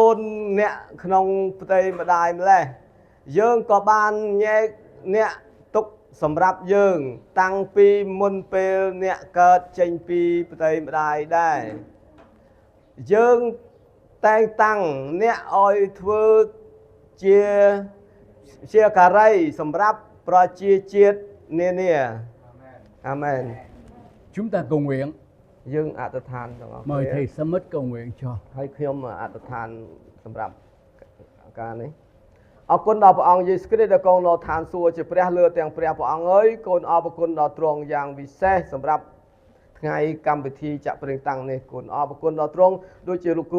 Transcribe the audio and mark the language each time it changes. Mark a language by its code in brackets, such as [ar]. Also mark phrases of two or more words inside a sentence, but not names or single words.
[km] នអ្នកក្នុងផ្ទៃម្ដាយម្លេះយើងក៏បានញែកអ្នកទុកសម្រាប់យើងតាំងពីមុនពេលអ្នកកើតចេញពីផ្ទៃម្ដាយដែរយើងតែងតាំងអ្នកឲ្យធ្វើជាការីសម្រាប់ប្រជាជាតិនានាអាមែន [vi] Chúng ta cầu nguyện. [km] យើងអធិដ្ឋានទាំងអស់ [vi] Mời thầy Samit cầu nguyện cho. [km] ហើយខ្ញុំអធិដ្ឋានសម្រាប់ការនេះអរគុណដល់ព្រះអង្គយេស៊ូវគ្រីស្ទដែលគង់នៅឋានសួគ៌ជាព្រះលើទាំងព្រះអង្គអើយកូនអរគុណដល់ទ្រង់យ៉ាងវិសេសសម្រាប់ថ្ងៃកម្មវិធីចាក់ប្រេងតាំងនេះគុណអរគុណដល់ទ្រង់ដូចជាលោកគ្រូ